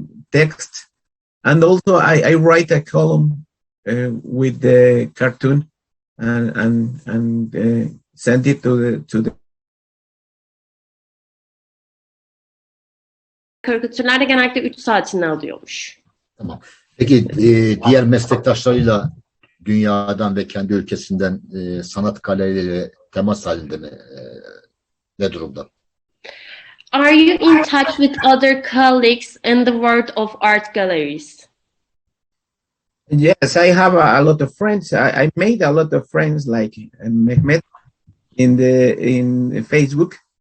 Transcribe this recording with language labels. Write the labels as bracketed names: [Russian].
[English] text, and also I write a column with the cartoon, and send it to the [Turkish] Karikatürler de genellikle 3 saatini alıyormuş. Tamam. Peki diğer meslektaşlarıyla dünyadan ve kendi ülkesinden sanat galerileri temas halinde mi? Ne durumda? [English] Are you in touch with other colleagues in the world of art galleries? Yes, I have a lot of friends. I made a lot of friends, like Mehmet in Facebook.